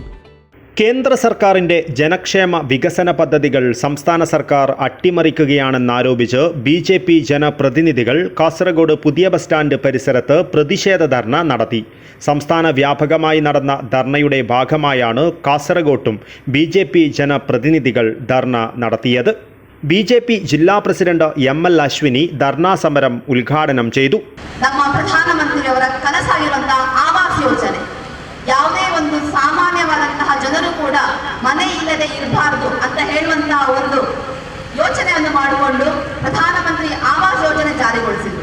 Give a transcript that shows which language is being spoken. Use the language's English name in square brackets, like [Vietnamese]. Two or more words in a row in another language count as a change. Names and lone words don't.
[Malayalam] കേന്ദ്ര സർക്കാരിന്റെ ജനക്ഷേമ വികസന പദ്ധതികൾ സംസ്ഥാന സർക്കാർ അട്ടിമറിക്കുകയാണെന്നാരോപിച്ച് ബിജെപി ജനപ്രതിനിധികൾ കാസർഗോഡ് പുതിയ ബസ് സ്റ്റാൻഡ് പരിസരത്ത് പ്രതിഷേധ ധർണ നടത്തി. സംസ്ഥാന വ്യാപകമായി നടന്ന ധർണയുടെ ഭാഗമായാണ് കാസർഗോട്ടും ബിജെപി ജനപ്രതിനിധികൾ ധർണ നടത്തിയത്. ബിജെപി ജില്ലാ പ്രസിഡന്റ് എം.എൽ. അശ്വിനി ധർണാ സമരം ഉദ്ഘാടനം ചെയ്തു. [Kannada] ನಮ್ಮ ಪ್ರಧಾನಮಂತ್ರಿಯವರ ಕನಸಾಗಿರುವಂತಹ ಆವಾಸ್ ಯೋಜನೆ, ಯಾವುದೇ ಒಂದು ಸಾಮಾನ್ಯವಾದಂತಹ ಜನರು ಕೂಡ ಮನೆ ಇಲ್ಲದೆ ಇರಬಾರದು ಅಂತ ಹೇಳುವಂತಹ ಒಂದು ಯೋಚನೆಯನ್ನು ಮಾಡಿಕೊಂಡು ಪ್ರಧಾನಮಂತ್ರಿ ಆವಾಸ್ ಯೋಜನೆ ಜಾರಿಗೊಳಿಸಿದರು.